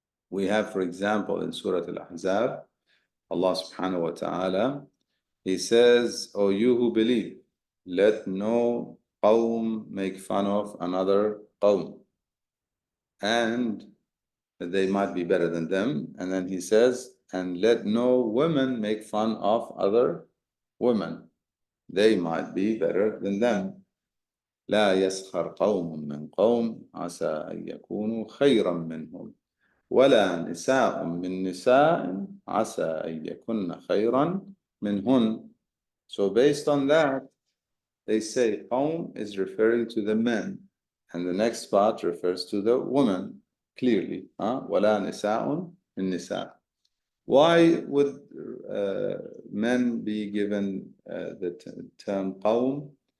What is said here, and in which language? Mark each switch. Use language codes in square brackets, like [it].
[en] We have, for example, in Surah Al-Ahzab, Allah subhanahu wa ta'ala, He says, O you who believe, let no qawm make fun of another qawm, and they might be better than them. And then He says, and let no women make fun of other women, they might be better than them. [ar] لا يسخر قوم من قوم عسى أن يكونوا خيرا منهم ولا نساء من نساء عسى أن يكن خيرا منهن. [en] So based on that, they say qawm is referring to the men, and the next part refers to the woman clearly. [ar] ولا نساء من نساء. [en] Why would men be given the term qawm?